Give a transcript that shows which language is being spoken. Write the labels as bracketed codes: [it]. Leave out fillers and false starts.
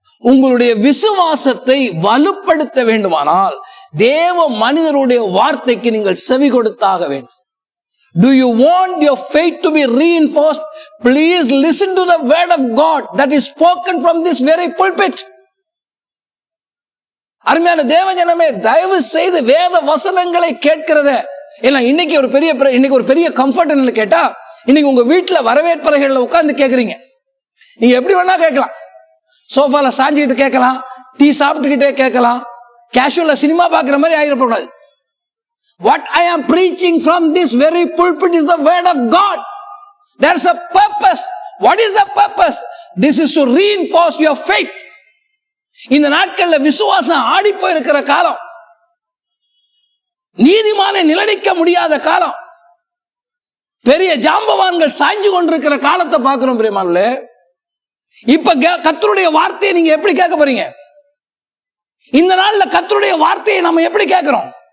[ta] உங்களுடைய விசுவாசத்தை வலுப்படுத்த வேண்டுமானால் தேவ மனிதருடைய வார்த்தைக்கு நீங்கள் செவி கொடுத்தாக வேண்டும். [en] Do you want your faith to be reinforced? Please listen to the word of God that is spoken from this very pulpit. [ta] அருமையான தேவஜனமே, தயவு செய்து வேத வசனங்களை கேட்கிறத இல்ல. இன்னைக்கு ஒரு பெரிய கம்ஃபர்ட் என்ன கேட்டா, இன்னைக்கு உங்க வீட்டுல வரவேற்பறைகள்ல உட்கார்ந்து கேட்கறீங்க. நீங்க எப்படி வேணா கேட்கலாம். சோஃபால சாஞ்சிக்கிட்டு கேட்கலாம், டீ சாப்பிட்டுக்கிட்டே கேட்கலாம், கேஷுவலா சினிமா பாக்குற மாதிரி ஆயிடக்கூடாது. [en] What I am preaching from this very pulpit is the word of God. There's a purpose. What is the purpose? This is to reinforce your faith. [ta] இந்த நாட்கள்ல விசுவாசம் ஆடி போயிருக்கிற காலம், நீதிமானை நிலநிக்க முடியாத காலம், பெரிய ஜாம்பவான்கள் சாய்ஞ்சு கொண்டிருக்கிற காலத்தை பார்க்கிறோம் பிரியமானவர்களே. இப்ப கர்த்தருடைய வார்த்தையை நீங்க எப்படி கேட்க போறீங்க? இந்த நாள்ல கர்த்தருடைய வார்த்தையை நம்ம எப்படி கேட்கிறோம்?